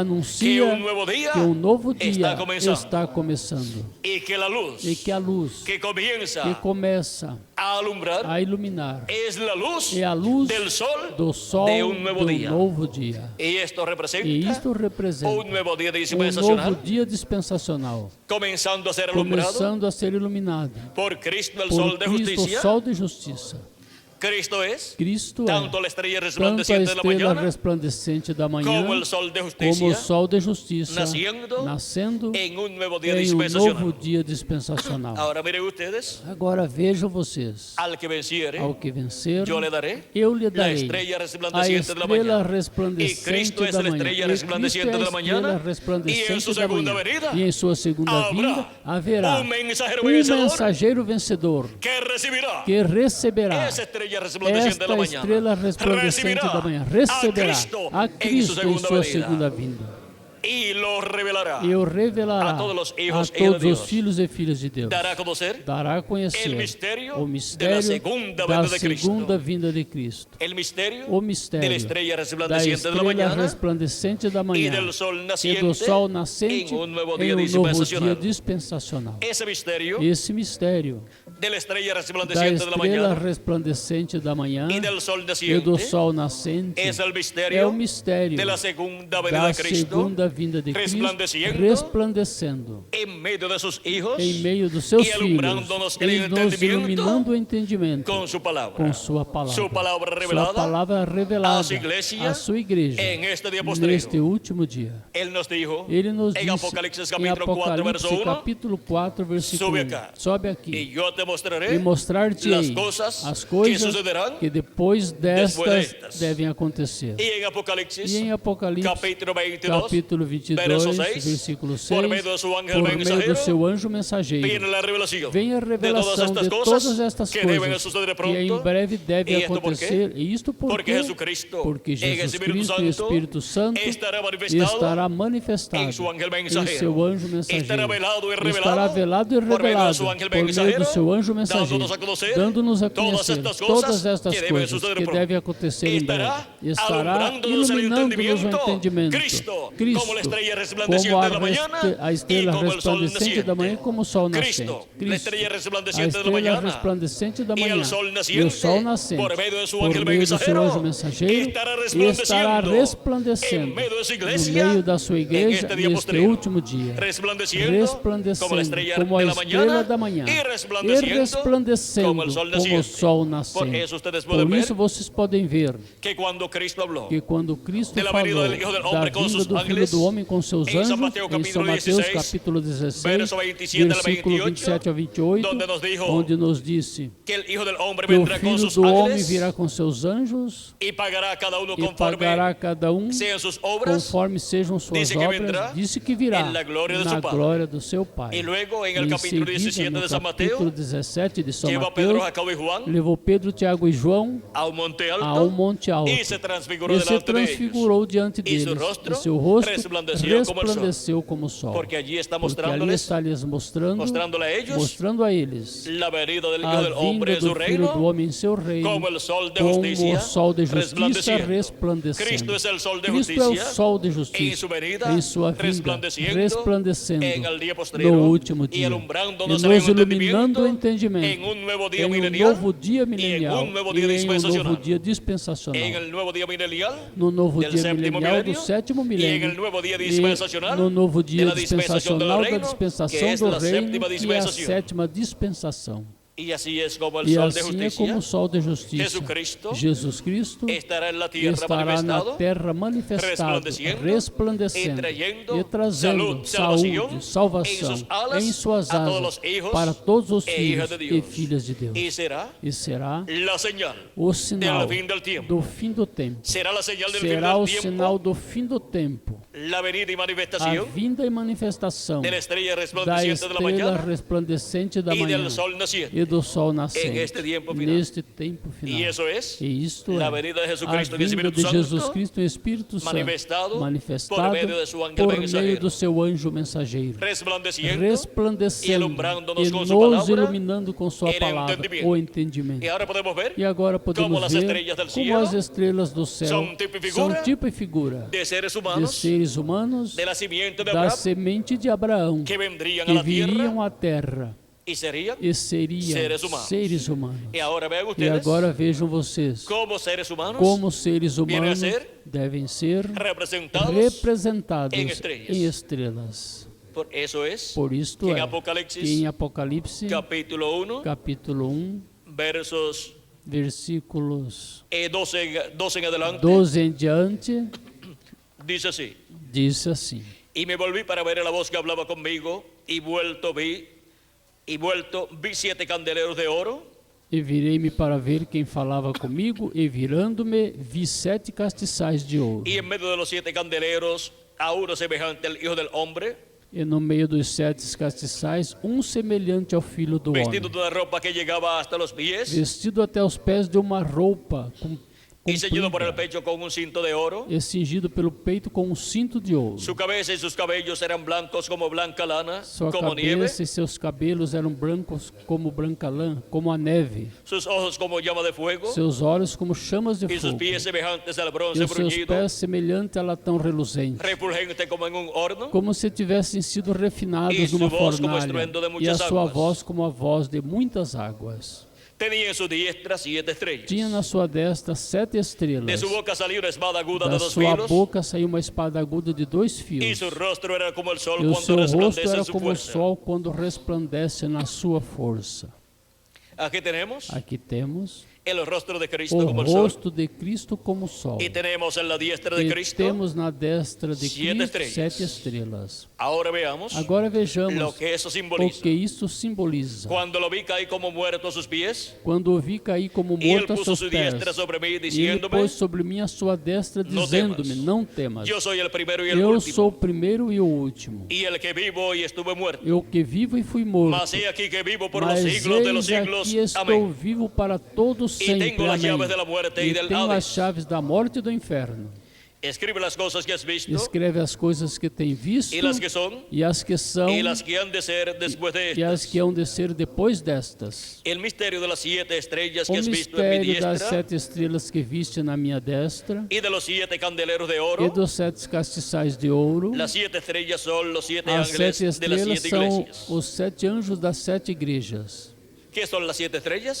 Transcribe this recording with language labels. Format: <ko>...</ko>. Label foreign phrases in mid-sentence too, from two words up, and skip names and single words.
<es>anuncia un nuevo día</es> <pt>que um novo dia está começando. e que a luz</pt> <es>que comienza</es> <pt>que começa</pt> <es>a alumbrar</es> <pt>a iluminar</pt> <es>es la luz</es> <pt>é a luz</pt> <es>del sol</es> <pt>do sol</pt> <es>de un nuevo</es> <pt>do</pt> <es>día.</es> <pt>novo dia.</pt> <es>Y esto representa</es> <pt>E isto representa</pt> <es>un nuevo día</es> <pt>um dispensacional, novo dia dispensacional,</pt> <es>comenzando a ser alumbrado</es> <pt>começando a ser iluminado</pt> <es>por Cristo el</es> <pt>por</pt> <es>sol de</es> <pt>Cristo, o</pt> <es>justicia.</es> <pt>sol de justiça.</pt> <es>Cristo es</es> <pt>Cristo</pt> <es>tanto</es> <pt>é</pt> <es>la estrella</es> <pt>tanto a</pt> <es>resplandeciente de la</es> <pt>estrela</pt> <es>mañana</es> <pt>resplandecente da manhã</pt> <es>como el sol de</es> <pt>como o</pt> <es>justicia</es> <pt>sol de justiça</pt> <es>naciendo</es> <pt>nascendo</pt> <es>en un nuevo día</es> <pt>em um</pt> <es>dispensacional.</es> <pt>novo dia dispensacional.</pt> <es>Ahora miren ustedes,</es> <pt>Agora vejam vocês,</pt> <es>al que venciere,</es> <pt>ao que vencer,</pt> <es>yo le daré</es> <pt>eu lhe</pt> <es>la</es> <pt>darei</pt> <es>estrella</es> <pt>a</pt> <es>resplandeciente de la</es> <pt>estrela</pt> <es>mañana. Y</es> <pt>resplandecente</pt> <es>Cristo es</es> <pt>da</pt> <es>la</es> <pt>manhã.</pt> <es>estrella</es> <pt>E Cristo é</pt> <es>resplandeciente</es> <pt>a</pt> <es>de la mañana.</es> <pt>estrela resplandecente</pt> <es>Y en su</es> <pt>da</pt> <es>segunda</es> <pt>manhã.</pt> <es>venida</es> <pt>E em sua segunda</pt> <es>habrá</es> <pt>vinda haverá</pt> <es>un mensajero</es> <pt>um</pt> <es>vencedor</es> <pt>mensageiro vencedor</pt> <es>que recibirá</es> <pt>que receberá</pt> <es>esa estrella resplandeciente de la</es> <pt>esta</pt> <es>mañana.</es> <pt>estrela resplandecente da manhã, receberá a Cristo em sua segunda vinda.</pt> <es>Y lo revelará.</es> <pt>E o revelará A todos os a</pt> <es>hijos e</es> <pt>todos de Deus. os filhos e filhas de Deus.</pt> <es>Dará a conocer</es> <pt>Dará a conhecer</pt> <es>el misterio</es> <pt>o</pt> <es>de</es> <pt>mistério</pt> <es>la segunda</es> <pt>da</pt> <es>venida de Cristo.</es> <pt>segunda vinda de Cristo.</pt> <es>el misterio</es> <pt>O</pt> <es>de</es> <pt>mistério</pt> <es>la estrella</es> <pt>da</pt> <es>resplandeciente de la</es> <pt>estrela</pt> <es>mañana</es> <pt>resplandecente da</pt> <es>y</es> <pt>manhã</pt> <es>del sol</es> <pt>e</pt> <es>naciente</es> <pt>do sol nascente</pt> <es>en un nuevo</es> <pt>em</pt> <es>día</es> <pt>um novo dia</pt> <es>dispensacional.</es> <pt>dispensacional.</pt> <es>Ese misterio</es> <pt>Esse mistério</pt> <es>de la estrella</es> <pt>da</pt> <es>resplandeciente de la</es> <pt>estrela</pt> <es>mañana</es> <pt>resplandecente da manhã</pt> <es>y del sol</es> <pt>e</pt> <es>naciente</es> <pt>do sol nascente</pt> <es>es el</es> <pt>é</pt> <es>misterio</es> <pt>o mistério</pt> <es>de la segunda venida</es> <pt>da</pt> <es>de Cristo</es> <pt>segunda da vinda de Cristo,</pt> <es>resplandeciendo</es> <pt>resplandecendo</pt> <es>en medio de sus hijos</es> <pt>em meio dos seus</pt> <es>y</es> <pt>filhos,</pt> <es>alumbrándonos en el</es> <pt>e nos</pt> <es>entendimiento</es> <pt>iluminando o entendimento</pt> <es>con su palabra.</es> <pt>com sua palavra.</pt> <es>Su palabra</es> <pt>Sua</pt> <es>revelada</es> <pt>palavra revelada</pt> <es>a su iglesia</es> <pt>à sua igreja</pt> <es>en este día postrero.</es> <pt>neste último dia.</pt> <es>Él nos dijo</es> <pt>Ele nos</pt> <es>en</es> <pt>disse</pt> <es>Apocalipsis</es> <pt>em</pt> <es>capítulo 4, verso</es> <pt>Apocalipse</pt> <es>1,</es> <pt>capítulo 4, versículo</pt> <es>Sube</es> <pt>1.</pt> <es>acá.</es> <pt>Sobe</pt> <es>y</es> <pt>aqui</pt> <es>yo te mostraré</es> <pt>e mostrar-te</pt> <es>las cosas</es> <pt>as</pt> <es>que</es> <pt>coisas</pt> <es>sucederán</es> <pt>que depois destas destas. devem acontecer.</pt> <es>y en Apocalipsis</es> <pt>E em Apocalipse</pt> <es>capítulo 22,</es> <pt>capítulo 22,</pt> <es>verso 6,</es> <pt>versículo 6, por meio do seu ángel por meio do mensageiro, seu anjo mensageiro,</pt> <es>viene la revelación</es> <pt>vem a revelação de todas estas</pt> <es>que deben</es> <pt>coisas</pt> <es>suceder</es> <pt>que em</pt> <es>pronto.</es> <pt>breve devem E isto por quê? acontecer. E isto</pt> <es>Porque Jesucristo,</es> <pt>porque</pt> <es>en</es> <pt>Jesus Espírito Cristo e o Santo, Espírito Santo</pt> <es>estará manifestado</es> <pt>estará manifestado em seu ángel em mensageiro. seu anjo mensageiro. Estará velado e revelado Estará velado e por meio do revelado seu ángel por meio do mensageiro, seu anjo mensageiro, dando-nos a dando-nos conhecer a conhecer todas estas todas coisas estas que devem coisas suceder que pronto. devem acontecer em breve.</pt> <es>Estará alumbrándonos el</es> <pt>iluminando-nos o</pt> <es>entendimiento.</es> <pt>entendimento.</pt> <es>Cristo,</es> <pt>Cristo,</pt> <es>como la estrella</es> <pt>como</pt> <es>resplandeciente de la mañana</es> <pt>a estrela</pt> <es>y como el sol</es> <pt>resplandecente da manhã,</pt> <es>naciente.</es> <pt>como o sol nascente.</pt> <es>Cristo, la estrella</es> <pt>a</pt> <es>resplandeciente de la</es> <pt>estrela</pt> <es>mañana</es> <pt>resplandecente da</pt> <es>y</es> <pt>manhã</pt> <es>el sol</es> <pt>e o</pt> <es>naciente</es> <pt>sol nascente por meio</pt> <es>de su</es> <pt>por</pt> <es>ángel</es> <pt>meio do seu</pt> <es>mensajero</es> <pt>anjo mensageiro</pt> <es>estará</es> <pt>estará resplandecendo</pt> <es>en medio de su iglesia</es> <pt>no meio da sua</pt> <es>en</es> <pt>igreja</pt> <es>este día</es> <pt>neste</pt> <es>postrero,</es> <pt>último dia,</pt> <es>resplandeciendo como la estrella</es> <pt>como a</pt> <es>de la</es> <pt>estrela</pt> <es>mañana</es> <pt>da manhã</pt> <es>y</es> <pt>e</pt> <es>resplandeciendo</es> <pt>resplandecendo</pt> <es>como el sol naciente.</es> <pt>sol</pt> <es>Por</es> <pt>nascente.</pt> <es>eso ustedes pueden</es> <pt>Por</pt> <es>ver</es> <pt>isso vocês podem ver</pt> <es>que cuando Cristo habló</es> <pt>que quando Cristo</pt> <es>de la</es> <pt>falou</pt> <es>venida del Hijo del</es> <pt>da</pt> <es>Hombre con</es> <pt>vinda</pt> <es>sus</es> <pt>do Filho</pt> <es>ángeles,</es> <pt>do Homem com seus em São anjos, Mateus em São capítulo Mateus 16, capítulo 16,</pt> <es>verso 27 al</es> <pt>versículo</pt> <es>28,</es> <pt>27 a 28,</pt> <es>donde nos dijo</es> <pt>onde nos disse</pt> <es>que el Hijo del Hombre</es> <pt>que o</pt> <es>vendrá con</es> <pt>Filho</pt> <es>sus</es> <pt>do Homem</pt> <es>ángeles</es> <pt>virá com seus anjos</pt> <es>y pagará a cada uno</es> <pt>e conforme pagará a cada um</pt> <es>sean sus obras.</es> <pt>conforme sejam suas</pt> <es>Dice que vendrá</es> <pt>obras. Disse que virá</pt> <es>en la gloria de</es> <pt>na</pt> <es>su Padre.</es> <pt>glória do seu Pai.</pt> <es>Y luego en el</es> <pt>Em</pt> <es>capítulo</es> <pt>seguida, 17 no</pt> <es>de San</es> <pt>capítulo</pt> <es>Mateo,</es> <pt>17 de São</pt> <es>lleva a Pedro,</es> <pt>Mateus,</pt> <es>Jacobo y Juan</es> <pt>levou Pedro, Tiago e João</pt> <es>a un monte alto,</es> <pt>a um monte alto</pt> <es>y se transfiguró</es> <pt>e se</pt> <es>delante de ellos.</es> <pt>transfigurou diante E seu deles, rosto e seu rosto</pt> <es>resplandeceu como el sol.</es> <pt>resplandeceu como o sol.</pt> <es>Porque allí está</es> <pt>Porque ali</pt> <es>mostrándoles,</es> <pt>está lhes</pt> <es>mostrándole a ellos</es> <pt>mostrando a eles</pt> <es>la venida del Hijo</es> <pt>a</pt> <es>del Hombre</es> <pt>vinda</pt> <es>en su</es> <pt>do Filho do</pt> <es>reino,</es> <pt>Homem em seu reino,</pt> <es>como el sol de</es> <pt>como</pt> <es>justicia,</es> <pt>o sol de justiça</pt> <es>resplandeciendo.</es> <pt>resplandecendo.</pt> <es>Cristo es el sol de</es> <pt>Cristo é</pt> <es>justicia,</es> <pt>o sol de</pt> <es>en</es> <pt>justiça</pt> <es>su venida,</es> <pt>em sua vinda, resplandecendo</pt> <es>en el día postrero,</es> <pt>no último</pt> <es>y</es> <pt>dia, e</pt> <es>alumbrándonos</es> <pt>nos</pt> <es>en el</es> <pt>iluminando o</pt> <es>entendimiento,</es> <pt>entendimento</pt> <es>en un nuevo día</es> <pt>em um</pt> <es>milenial,</es> <pt>novo dia milenial um novo e dia em um dispensacional. novo dia dispensacional.</pt> <es>en el nuevo día milenial,</es> <pt>No novo del dia</pt> <es>séptimo</es> <pt>milenial do</pt> <es>milenio,</es> <pt>sétimo</pt> <es>y en</es> <pt>milênio</pt> <es>el nuevo día</es> <pt>e</pt> <es>dispensacional,</es> <pt>no novo</pt> <es>de</es> <pt>dia</pt> <es>la dispensación del</es> <pt>dispensacional da</pt> <es>reino,</es> <pt>dispensação</pt> <es>que es</es> <pt>do</pt> <es>la</es> <pt>reino,</pt> <es>séptima</es> <pt>que é a</pt> <es>dispensación.</es> <pt>sétima dispensação.</pt> <es>y así es como el</es> <pt>E sol de assim é</pt> <es>justicia</es> <pt>como o sol de justiça.</pt> <es>Jesucristo</es> <pt>Jesus Cristo</pt> <es>estará en la tierra</es> <pt>estará na</pt> <es>manifestado,</es> <pt>terra manifestado, resplandecendo e e trazendo saúde, salvação em suas</pt> <es>a todos</es> <pt>asas</pt> <es>os hijos</es> <pt>para todos os e filhos</pt> <es>hijas de</es> <pt>e Deus. filhas de Deus.</pt> <es>y será</es> <pt>E será</pt> <es>la señal</es> <pt>o sinal</pt> <es>del fin del tiempo.</es> <pt>do fim do tempo.</pt> <es>Será la señal del fin</es> <pt>Será</pt> <es>del</es> <pt>o</pt> <es>tiempo,</es> <pt>sinal do fim do tempo.</pt> <es>la venida y</es> <pt>A</pt> <es>manifestación</es> <pt>vinda e manifestação</pt> <es>de la estrella</es> <pt>da</pt> <es>resplandeciente de la</es> <pt>estrela</pt> <es>mañana</es> <pt>resplandecente da</pt> <es>y</es> <pt>manhã</pt> <es>del sol naciente.</es> <pt>e do sol nascente</pt> <es>este tiempo final.</es> <pt>neste tempo final.</pt> <es>Y eso es</es> <pt>E isto</pt> <es>la</es> <pt>é</pt> <es>venida de</es> <pt>a</pt> <es>Jesucristo en</es> <pt>vinda</pt> <es>Espíritu</es> <pt>de</pt> <es>Santo,</es> <pt>Jesus Cristo em Espírito Santo manifestado por meio de seu ángel por meio mensageiro, do seu anjo mensageiro,</pt> <es>resplandeciendo</es> <pt>resplandecendo</pt> <es>e alumbrándonos</es> <pt>e com nos sua palavra, iluminando com sua</pt> <es>el</es> <pt>palavra,</pt> <es>entendimiento.</es> <pt>o entendimento.</pt> <es>Y ahora podemos ver</es> <pt>E agora como podemos</pt> <es>las</es> <pt>ver</pt> <es>estrellas del</es> <pt>como</pt> <es>cielo</es> <pt>as estrelas do céu são tipo e figura de seres de humanos seres humanos</pt> <es>de la simiente de</es> <pt>da</pt> <es>Abraham</es> <pt>semente de Abraão</pt> <es>que vendrían a</es> <pt>que</pt> <es>la tierra</es> <pt>viriam à terra</pt> <es>y serían.</es> <pt>e seriam</pt> <es>Seres humanos.</es> <pt>humanos.</pt> <es>Y ahora vean</es> <pt>E</pt> <es>ustedes</es> <pt>agora vejam vocês</pt> <es>como seres humanos</es> <pt>como seres</pt> <es>vienen a</es> <pt>humanos</pt> <es>ser</es> <pt>devem ser</pt> <es>representados.</es> <pt>representados em estrelas. em estrelas.</pt> <es>Por eso es</es> <pt>Por isto</pt> <es>que</es> <pt>é</pt> <es>en Apocalipsis</es> <pt>que em Apocalipse</pt> <es>capítulo 1</es> <pt>capítulo 1</pt> <es>versos</es> <pt>versículos</pt> <es>12 en adelante</es> <pt>12 em diante</pt> <es>dice así:</es> <pt>diz assim:</pt> <es>y me volví para ver a la voz que hablaba conmigo y vuelto vi 7 candeleros de oro</es> <pt>E virei-me para ver quem falava comigo, e virando-me, vi 7 castiçais de ouro.</pt> <es>y en medio de los 7 candeleros a uno semejante al Hijo del Hombre,</es> <pt>E no meio dos 7 castiçais, semelhante ao Filho do</pt> <es>vestido</es> <pt>Homem,</pt> <es>de una ropa que llegaba hasta los pies</es> <pt>vestido até os pés de uma roupa</pt> <es>y ceñido por el</es> <pt>comprida,</pt> <es>pecho con un cinto de oro.</es> <pt>e cingido pelo peito com cinto de ouro.</pt> <es>Su cabeza y sus cabellos eran blancos como blanca lana,</es> <pt>Sua</pt> <es>como nieve.</es> <pt>cabeça e seus cabelos eram brancos como branca lã, como a neve.</pt> <es>Sus ojos como llama de fuego</es> <pt>Seus olhos como chamas de</pt> <es>y sus</es> <pt>fogo.</pt> <es>pies semejantes al</es> <pt>E</pt> <es>bronce</es> <pt>os seus</pt> <es>bruñido,</es> <pt>pés semelhantes a latão reluzente,</pt> <es>refulgente como en un horno.</es> <pt>como se tivessem sido refinados E numa sua voz como fornalha, estruendo de e a muitas sua águas. voz como a voz de muitas águas.</pt> <es>Tenía en su diestra 7 estrellas.</es> <pt>Tinha na sua destra 7</pt> <es>De</es> <pt>estrelas.</pt> <es>su boca salió una espada aguda de</es> <pt>Da</pt> <es>2</es> <pt>sua</pt> <es>filos.</es> <pt>boca saiu uma espada aguda de 2</pt> <es>Y</es> <pt>fios.</pt> <es>su rostro era como el sol</es> <pt>E o</pt> <es>cuando</es> <pt>seu rosto</pt> <es>resplandece</es> <pt>era</pt> <es>en su</es> <pt>como o</pt> <es>fuerza.</es> <pt>sol quando resplandece na sua força.</pt> <es>Aquí tenemos</es> <pt>Aqui temos</pt> <es>el rostro de Cristo</es> <pt>o</pt> <es>como el sol.</es> <pt>rosto de Cristo como o sol.</pt> <es>Y tenemos en la diestra de</es> <pt>E</pt> <es>Cristo.</es> <pt>temos na destra de 7 Cristo estrelas. 7 estrelas.</pt> <es>Ahora veamos</es> <pt>Agora</pt> <es>lo</es> <pt>vejamos</pt> <es>que eso</es> <pt>o</pt> <es>simboliza.</es> <pt>que isso simboliza.</pt> <es>Cuando lo vi caer como muerto a sus pies,</es> <pt>Quando o vi cair como</pt> <es>y él</es> <pt>morto a puso seus su pés,</pt> <es>diestra sobre mí</es> <pt>e ele</pt> <es>diciéndome,</es> <pt>pôs sobre mim a sua destra, Não dizendo-me, temas. não temas.</pt> <es>yo soy el primero y el</es> <pt>Eu</pt> <es>último,</es> <pt>sou o primeiro e o último.</pt> <es>y el que vivo y estuve muerto.</es> <pt>Eu que vivo e fui morto.</pt> <es>Mas he aquí que vivo por los</es> <pt>Mas</pt> <es>siglos de los</es> <pt>eis</pt> <es>siglos.</es> <pt>aqui estou</pt> <es>Amén.</es> <pt>vivo para todos E sempre. tenho as Amém. chaves da morte e E</pt> <es>del</es> <pt>tenho</pt> <es>Hades.</es> <pt>as chaves da morte e do inferno.</pt> <es>Escribe las cosas que has visto,</es> <pt>Escreve as coisas que tem visto</pt> <es>y las que son,</es> <pt>e as que são</pt> <es>y las que han de ser después de</es> <pt>e as</pt> <es>estas.</es> <pt>que hão de ser depois destas.</pt> <es>El misterio de las 7 estrellas</es> <pt>O</pt> <es>que has visto en mi</es> <pt>mistério das</pt> <es>diestra</es> <pt>7 estrelas que viste na minha destra</pt> <es>y de los 7 candeleros de</es> <pt>e</pt> <es>oro.</es> <pt>dos 7 castiçais de ouro.</pt> <es>Las 7 estrellas son los 7</es> <pt>As</pt> <es>ángeles</es> <pt>7</pt> <es>de las</es> <pt>estrelas 7 são iglesias. os 7 anjos das 7 igrejas.</pt> <es>¿Qué son las 7 estrellas?</es>